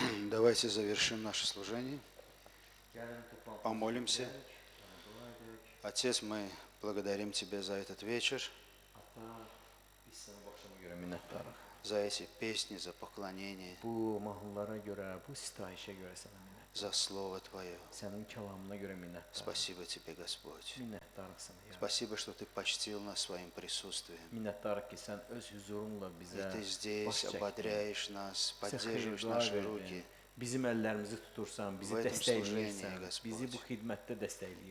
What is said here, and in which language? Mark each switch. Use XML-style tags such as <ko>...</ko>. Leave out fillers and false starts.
<ru>Давайте завершим наше служение.</ru> <az>Gəlin toplantımızı</az> <ru>Помолимся.</ru> <az>bitirək, dua edək.</az> <ru>Отец, мы благодарим Тебя за этот вечер,</ru> <az>Ata, biz sənə bu axşama görə minnətdarıq.</az> <ru>за эти песни, за поклонение,</ru> <az>Bu mahnılara görə, bu sitayişə görə sənə minnətdarıq.</az> <ru>за Слово Твое.</ru> <az>Sənin kəlamına görə minnətdarıq.</az> <ru>Спасибо Тебе, Господь.</ru> <az>Minnətdarıq sənə, ya.</az> <ru>Спасибо, что Ты почтил нас своим присутствием.</ru> <az>Minnətdarıq ki, sən öz huzurunla</az> <ru>И</ru> <az>bizə</az> <ru>Ты здесь</ru> <az>baş çəkdin.</az> <ru>ободряешь нас,</ru> <az>Bizə</az> <ru>поддерживаешь</ru> <az>xeyir-dua</az> <ru>наши</ru> <az>verdin.</az> <ru>руки.</ru> <az>Bizim əllərimizi tutursan, bizi</az> <ru>В этом</ru> <az>dəstəkləyirsən,</az> <ru>служении, Господь.</ru> <az>bizi bu xidmətdə dəstəkləyirsən.</az>